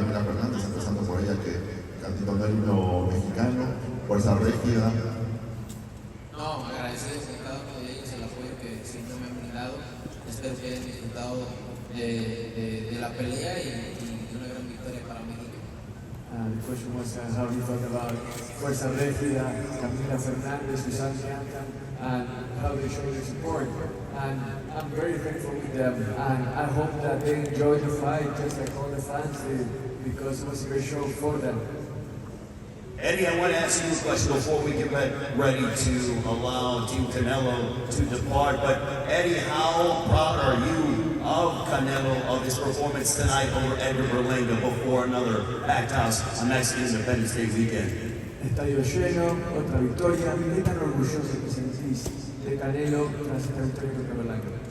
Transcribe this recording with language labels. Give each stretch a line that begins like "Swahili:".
Spanish: Camila Fernández, empezando por ella, que cantito no himno mexicano, Fuerza Régida. No, agradecido con cada uno de ellos el apoyo que siempre me han brindado. Espero que hayan disfrutado de la pelea y una gran victoria para México.
English: The question was how you thought about Fuerza Régida, Camila Fernández, Susan Bianca, and how they show their support. And I'm very thankful with them, and I hope that they enjoy the fight just like all the fans did, because it was a great show for them. Eddie, I want to ask you a question before we get ready to allow Team Canelo to depart. But Eddie, how proud are you of Canelo, of his performance tonight over Edgar Berlanga before another packed house on next Independence Day weekend?
Spanish: Estadio lleno, otra victoria. ¿Qué tan orgulloso te sentís de Canelo tras esta victoria contra Berlanga?